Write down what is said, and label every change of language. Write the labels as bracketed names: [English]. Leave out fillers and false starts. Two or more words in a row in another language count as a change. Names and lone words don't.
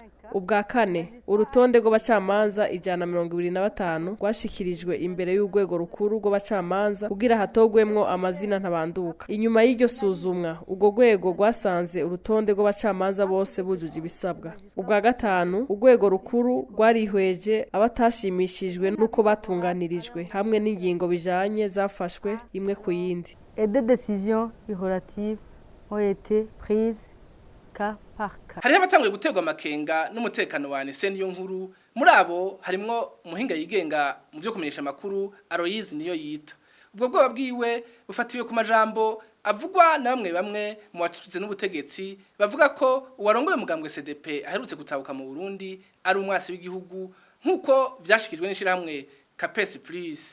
[Rundi] ubwa kane urutonde rw'abacamanza 125 rwashikirijwe imbere y'urwego rukuru rw'abacamanza kugira hatogwemwo amazina ntabanduka. Inyuma y'iryo suzumwa urwo rwego rwasanze urutonde rw'abacamanza bose bujuje ibisabwa. Ubwa gatanu urwego rukuru rwarihweje abatashimishijwe nuko batunganirijwe hamwe n'ingingo bijanye zafashwe imwe ku yindi. [French] Et des décisions relatives ont été prises cas par cas. [Rundi] Hariho abatanguye guterwa amakenga n'umutekano wa Anise niyo nkuru, muri abo harimwo umuhinga yigenga mu byo kumenyesha makuru Aloyize niyo yita. Ubwo bwoba bwiwe bufatiwe ku majambo avugwa na bamwe mu bacutse n'ubutegetsi bavuga ko uwarongoye umugambwe CDP aherutse gutabuka mu Burundi ari umwasi w'igihugu nkuko vyashikijwe n'ishirahamwe Capes Plus.